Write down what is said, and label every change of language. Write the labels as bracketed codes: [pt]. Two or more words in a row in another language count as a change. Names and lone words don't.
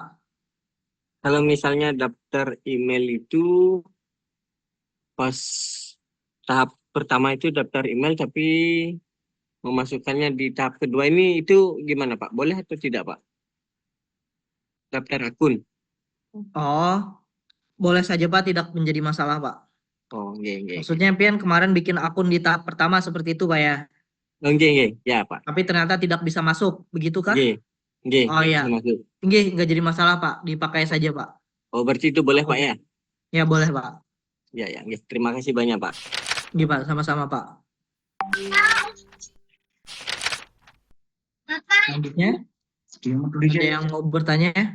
[id] Kalau misalnya daftar email itu pas tahap pertama itu daftar email tapi memasukkannya di tahap kedua ini itu gimana, Pak? Boleh atau tidak, Pak? Daftar akun. Oh, boleh saja Pak, tidak menjadi masalah Pak. [jv] Oh, nggih, nggih, nggih. [id] Maksudnya Pian kemarin bikin akun di tahap pertama seperti itu Pak ya, [jv] Oh, nggih, nggih. [id] Ya, Pak. tapi ternyata tidak bisa masuk, begitu kah? [jv] Nggih, nggih, [id] Oh iya, bisa masuk. nggak jadi masalah Pak, dipakai saja Pak. Oh, berarti itu boleh, Pak ya? Ya boleh Pak. [jv] Ya, ya, nggih. [id] Terima kasih banyak, Pak. Iya Pak, sama-sama Pak. Selanjutnya, ada yang mau bertanya?